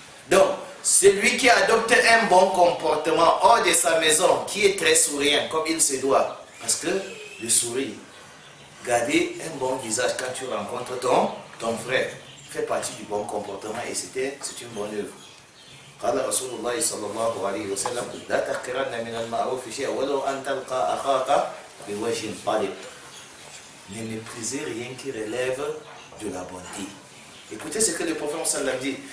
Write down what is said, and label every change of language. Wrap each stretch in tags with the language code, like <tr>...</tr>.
<fr>Donc, celui qui adopte un bon comportement hors de sa maison, qui est très souriant comme il se doit, parce que le sourire, garder un bon visage quand tu rencontres ton frère, fait partie du bon comportement, et c'est une bonne œuvre.</fr> <ar>قال رسول الله صلى الله عليه وسلم لا تحقرن من المعروف شيئا ولو أن تلقى أخاك بوجه طلق.</ar> <fr>Ne méprisez rien qui relève de la bonté. Écoutez ce que le prophète sallam dit.</fr>